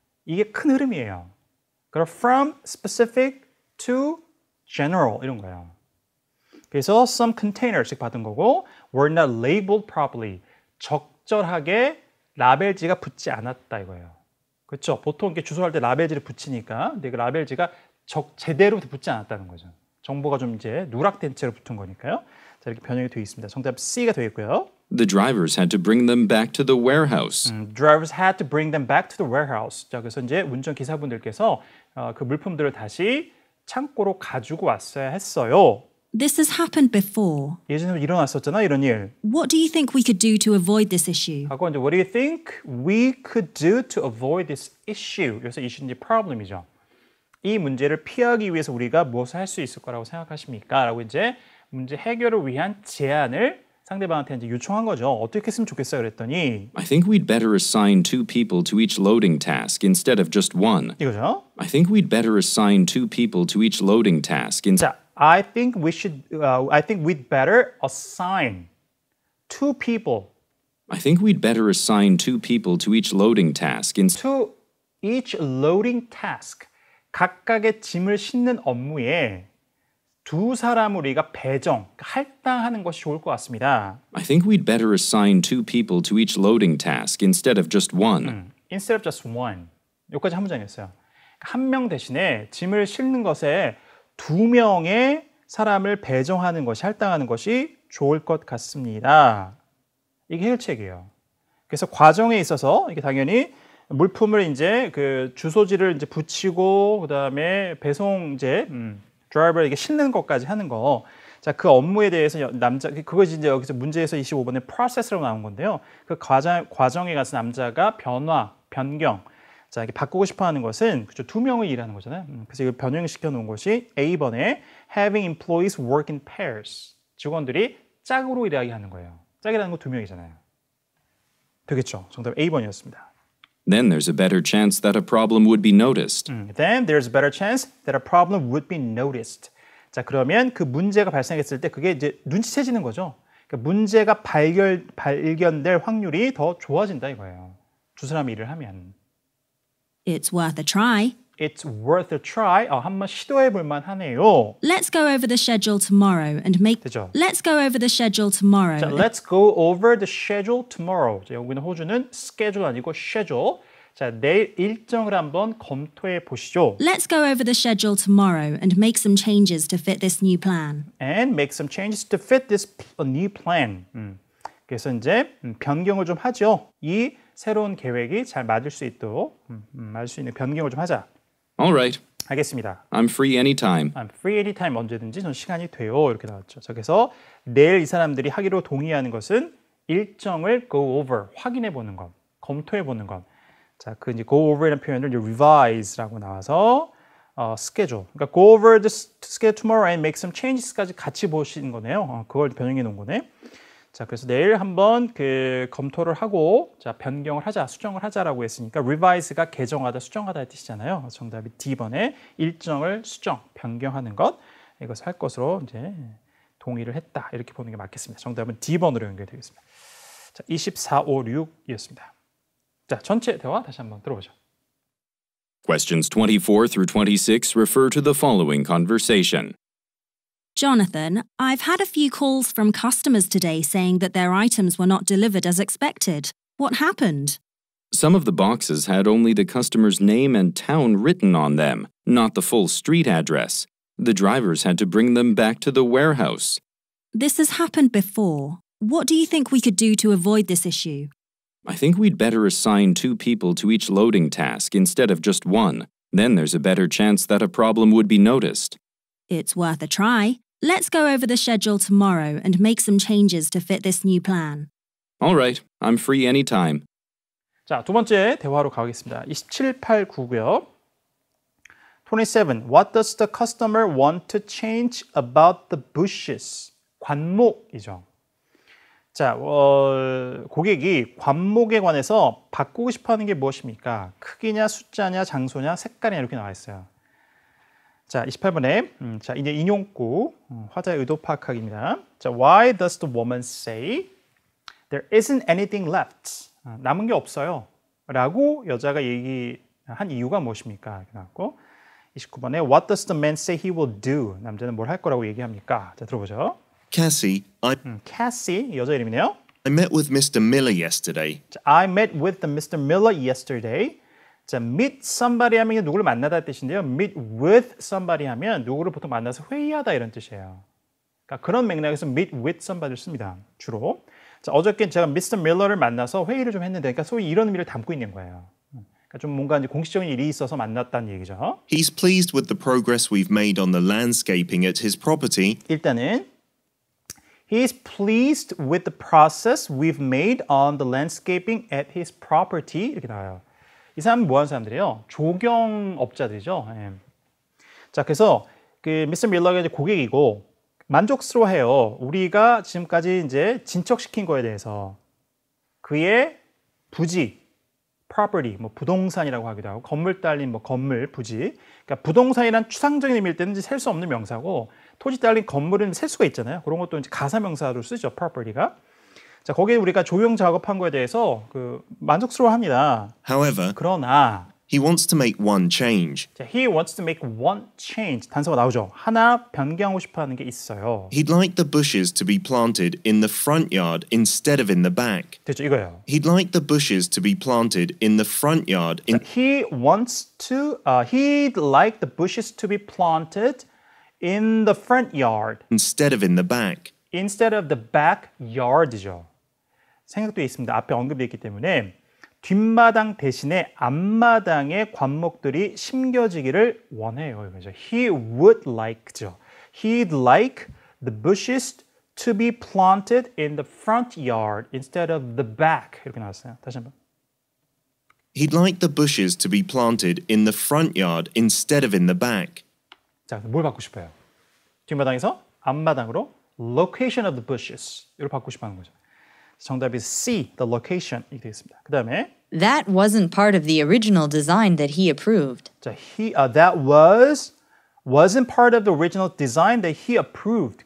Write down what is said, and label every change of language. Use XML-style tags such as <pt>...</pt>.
<ko>이게 큰 흐름이에요. 그럼</ko> <en>from specific to general</en> <ko>이런 거예요. 그래서</ko> <en>some containers</en> <ko>받은 거고</ko> <en>were not labeled properly.</en> <ko>적절하게 라벨지가 붙지 않았다 이거예요. 그렇죠? 보통 이렇게 주소할 때 라벨지를 붙이니까 근데 그 라벨지가 제대로 붙지 않았다는 거죠. 정보가 좀 이제 누락된 채로 붙은 거니까요. 자, 이렇게 변형이 되어 있습니다. 정답 C가 되어 있고요.</ko> <en>The drivers had to bring them back to the warehouse. Drivers had to bring them back to the warehouse.</en> <ko>자, 그래서 이제 운전기사분들께서 그 물품들을 다시 창고로 가지고 왔어야 했어요.</ko> <en>This has happened before.</en> <ko>예전에 일어났었잖아, 이런 일.</ko> <en>What do you think we could do to avoid this issue?</en> <ko>하고 이제</ko> <en>What do you think we could do to avoid this issue?</en> <ko>여기서 issue는 problem이죠. 이 문제를 피하기 위해서 우리가 무엇을 할 수 있을 거라고 생각하십니까? 라고 이제 문제 해결을 위한 제안을 상대방한테 이제 요청한 거죠. 어떻게 했으면 좋겠어요? 그랬더니</ko> <en>I think we'd better assign 2 people to each loading task instead of just one.</en> <ko>이거죠.</ko> <en>I think we'd better assign 2 people to each loading task 자, I think we'd better assign 2 people. I think we'd better assign 2 people to each loading task to each loading task.</en> <ko>각각의 짐을 싣는 업무에 두 사람을 우리가 배정, 할당하는 것이 좋을 것 같습니다.</ko> <en>I think we'd better assign 2 people to each loading task instead of just one. Instead of just one.</en> <ko>여기까지 한 문장이었어요. 한 명 대신에 짐을 싣는 것에 2명의 사람을 배정하는 것이, 할당하는 것이 좋을 것 같습니다. 이게 해결책이에요. 그래서 과정에 있어서 이게 당연히 물품을 이제 그 주소지를 이제 붙이고 그다음에 배송제 드라이버에게 싣는 것까지 하는 거. 자, 그 업무에 대해서 남자 그것이 이제 여기서 문제에서 25번에 process라고 나온 건데요. 그 과정에 가서 남자가 변경. 자, 이렇게 바꾸고 싶어 하는 것은 그죠? 두 명의 일하는 거잖아요. 그래서 이걸 변형시켜 놓은 것이 A번에</ko> <en>having employees work in pairs.</en> <ko>직원들이 짝으로 일하게 하는 거예요. 짝이라는 거 두 명이잖아요. 되겠죠? 정답 A번이었습니다.</ko> <en>Then there's a better chance that a problem would be noticed. Then there's a better chance that a problem would be noticed.</en> <ko>자, 그러면 그 문제가 발생했을 때 그게 이제 눈치채지는 거죠. 그러니까 문제가 발견될 확률이 더 좋아진다 이거예요. 두 사람이 일을 하면.</ko> <en>It's worth a try. It's worth a try.</en> <ko>한번 시도해 볼 만하네요.</ko> <en>Let's go over the schedule tomorrow and make.</en> <ko>되죠?</ko> <en>Let's go over the schedule tomorrow. 자, let's go over the schedule tomorrow. 자,</en> <ko>여기는 호주는</ko> <en>schedule</en> <ko>아니고</ko> <en>schedule.</en> <ko>자, 내일 일정을 한번 검토해 보시죠.</ko> <en>Let's go over the schedule tomorrow and make some changes to fit this new plan. And make some changes to fit this new plan.</en> <ko>그래서 이제 변경을 좀 하죠. 이 새로운 계획이 잘 맞을 수 있도록 맞을 수 있는 변경을 좀 하자.</ko> <en>All right.</en> <ko>알겠습니다.</ko> <en>I'm free anytime. I'm free anytime</en> <ko>언제든지 전 시간이 돼요. 이렇게 나왔죠. 자, 그래서 내일 이 사람들이 하기로 동의하는 것은 일정을 go over 확인해 보는 것, 검토해 보는 것. 자, 그 이제 go over이라는 표현을 이제 revise라고 나와서 schedule. 그러니까</ko> <en>go over the schedule tomorrow and make some changes</en> <ko>까지 같이 보시는 거네요. 그걸 변형해 놓은 거네. 자, 그래서 내일 한번 그 검토를 하고 자, 변경을 하자, 수정을 하자라고 했으니까 revise가 개정하다, 수정하다의 뜻이잖아요. 정답이 D번에 일정을 수정, 변경하는 것 이것을 할 것으로 이제 동의를 했다. 이렇게 보는 게 맞겠습니다. 정답은 D번으로 연결되겠습니다. 자, 24, 5, 6이었습니다. 자, 전체 대화 다시 한번 들어보죠.</ko> <en>Questions 24 through 26 refer to the following conversation. Jonathan, I've had a few calls from customers today saying that their items were not delivered as expected. What happened? Some of the boxes had only the customer's name and town written on them, not the full street address. The drivers had to bring them back to the warehouse. This has happened before. What do you think we could do to avoid this issue? I think we'd better assign 2 people to each loading task instead of just one. Then there's a better chance that a problem would be noticed. It's worth a try. Let's go over the schedule tomorrow and make some changes to fit this new plan. All right, I'm free anytime.</en> <ko>자, 두 번째 대화로 가겠습니다. 27, 8, 9고요. 27.</ko> <en>What does the customer want to change about the bushes?</en> <ko>관목이죠. 자, 고객이 관목에 관해서 바꾸고 싶어하는 게 무엇입니까? 크기냐, 숫자냐, 장소냐, 색깔이냐 이렇게 나와 있어요. 자, 28번에 자, 이제 인용구 화자의 의도 파악하기입니다.</ko> <en>자, Why does the woman say there isn't anything left?</en> <ko>남은 게 없어요. 라고 여자가 얘기한 이유가 무엇입니까? 이렇게 나왔고 29번에</ko> <en>What does the man say he will do?</en> <ko>남자는 뭘 할 거라고 얘기합니까? 자, 들어보죠.</ko> <en>Cassie,</en> <ko>Cassie, 여자 이름이네요.</ko> <en>I met with Mr. Miller yesterday. 자, I met with the Mr. Miller yesterday.</en> <ko>자, meet somebody 하면 누구를 만나다 뜻인데요. meet with somebody 하면 누구를 보통 만나서 회의하다 이런 뜻이에요. 그러니까 그런 맥락에서 meet with somebody를 씁니다. 주로. 자, 어저께 제가 Mr. Miller를 만나서 회의를 좀 했는데 그러니까 소위 이런 의미를 담고 있는 거예요. 그러니까 좀 뭔가 이제 공식적인 일이 있어서 만났다는 얘기죠.</ko> <en>He's pleased with the progress we've made on the landscaping at his property. 일단은 He is pleased with the process we've made on the landscaping at his property.</en> <ko>이렇게 나와요. 이 사람은 뭐 하는 사람들이에요? 조경업자들이죠. 예. 자, 그래서 그 미스터 밀러가 이제 고객이고 만족스러워해요. 우리가 지금까지 이제 진척시킨 거에 대해서 그의 부지, property, 뭐 부동산이라고 하기도 하고 건물 딸린 뭐 건물, 부지. 그러니까 부동산이란 추상적인 의미일 때는 셀 수 없는 명사고 토지 딸린 건물은 셀 수가 있잖아요. 그런 것도 이제 가사 명사로 쓰죠. property가. 자, 거기에 우리가 조형 작업한 거에 대해서 만족스러워합니다.</ko> <en>However,</en> <ko>그러나</ko> <en>he wants to make one change. 자, he wants to make one change.</en> <ko>단서가 나오죠. 하나 변경하고 싶어 하는 게 있어요.</ko> <en>He'd like the bushes to be planted in the front yard instead of in the back.</en> <ko>됐죠, 이거예요.</ko> <en>He'd like the bushes to be planted in the front yard He'd like the bushes to be planted in the front yard instead of in the back. instead of the backyard이죠.</en> <ko>생각도 있습니다. 앞에 언급되어 있기 때문에 뒷마당 대신에 앞마당에 관목들이 심겨지기를 원해요. 이거죠.</ko> <en>He would like</en> <ko>죠.</ko> <en>He'd like the bushes to be planted in the front yard instead of the back.</en> <ko>이렇게 나왔어요. 다시 한번.</ko> <en>He'd like the bushes to be planted in the front yard instead of in the back.</en> <ko>자, 뭘 받고 싶어요? 뒷마당에서 앞마당으로</ko> <en>location of the bushes</en> <ko>이걸 받고 싶어하는 거죠. 정답이 C,</ko> <en>the location</en> <ko>이 되겠습니다. 그 다음에</ko> <en>That wasn't part of the original design that he approved. 자, that wasn't part of the original design that he approved.</en>